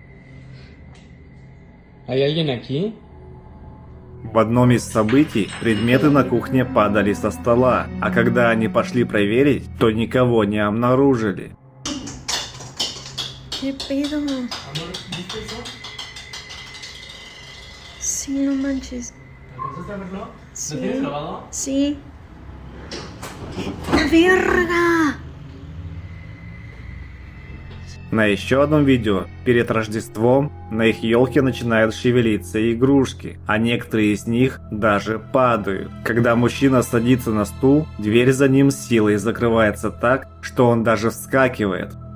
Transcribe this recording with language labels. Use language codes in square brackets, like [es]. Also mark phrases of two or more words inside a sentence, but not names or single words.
[es] ¿Hay alguien aquí? [ru] В одном из событий предметы на кухне падали со стола, а когда они пошли проверить, то никого не обнаружили. [es] ¿Qué pedo? Sí, no manches. ¿Alcanzaste a verlo? Sí. ¿Lo tienes grabado? Sí. ¡La verga! [ru] На еще одном видео, перед Рождеством, на их елке начинают шевелиться игрушки, а некоторые из них даже падают. Когда мужчина садится на стул, дверь за ним с силой закрывается так, что он даже вскакивает.